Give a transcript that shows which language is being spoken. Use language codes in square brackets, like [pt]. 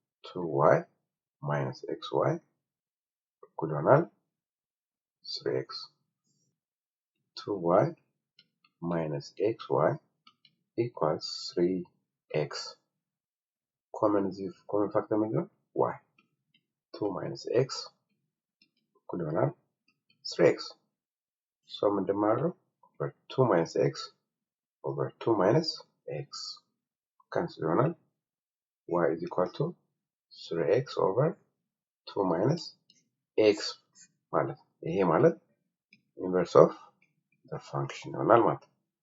[en] 2y minus xy [am] እኩል ይሆናል [en] 3x 2y minus xy equals 3x common factor [am] ምንድነው? [en] y 2 minus x [am] እኩል ይሆናል [en] 3x so [am] ምንድን ማለት ነው? [en] over 2 minus x over 2 minus x cancel [am] ይሆናል [en] y is equal to 3x over 2 minus x [am] ማለት ይሄ ማለት [en] inverse of the function [am] ይሆናል ማለት ነው።